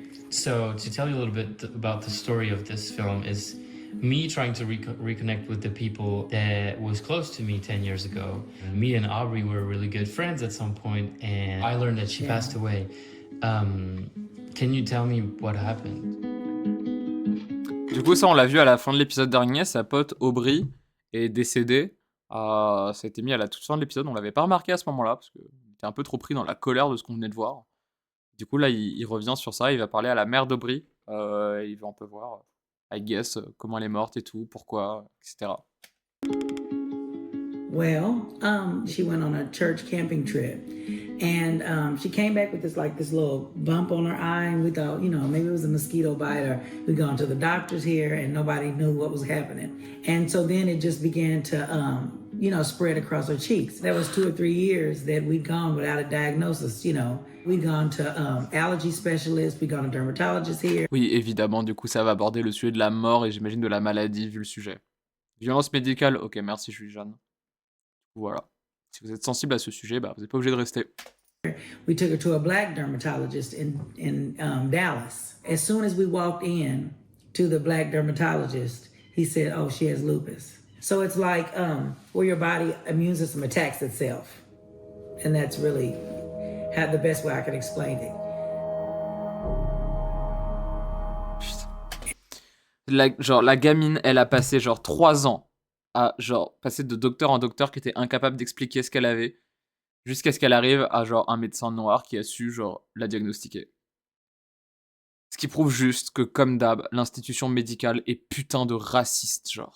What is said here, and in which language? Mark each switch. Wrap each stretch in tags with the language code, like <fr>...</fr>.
<en>So to tell you a little bit about the story of this film is me trying to reconnect with the people that was close to me 10 years ago. Me and Aubrey were really good friends at some point, and I learned that she passed away. Can you tell me what happened?</en> <fr>Du coup, ça, on l'a vu à la fin de l'épisode dernier. Sa pote Aubrey est décédée. Ça a été mis à la toute fin de l'épisode. On l'avait pas remarqué à ce moment-là parce qu'il était un peu trop pris dans la colère de ce qu'on venait de voir. Du coup, là, il revient sur ça. Il va parler à la mère d'Aubrey. Il va un peu voir,</fr> <en>I guess,</en> <fr>comment elle est morte et tout, pourquoi, etc.</fr> <en>Well, she went on a church camping trip, and she came back with this little bump on her eye, and we thought, maybe it was a mosquito bite, or we'd gone to the doctors here, and nobody knew what was happening. And so then it just began to, spread across her cheeks. That was 2 or 3 years that we'd gone without a diagnosis. We'd gone to allergy specialists, we'd gone to dermatologists here.</en> <fr>Oui, évidemment, du coup, ça va aborder le sujet de la mort et j'imagine de la maladie, vu le sujet. Violence médicale, ok, merci, je suis Jeanne. Voilà. Si vous êtes sensible à ce sujet, vous n'êtes pas obligé de rester.</fr> <en>We took her to a black dermatologist in Dallas. As soon as we walked in to the black dermatologist, he said, "Oh, she has lupus." So it's like where your body immune system attacks itself, and that's really the best way I can explain it.</en> <fr>La gamine, elle a passé 3 ans à passer de docteur en docteur qui était incapable d'expliquer ce qu'elle avait, jusqu'à ce qu'elle arrive à un médecin noir qui a su la diagnostiquer. Ce qui prouve juste que, comme d'hab, l'institution médicale est putain de raciste,</fr>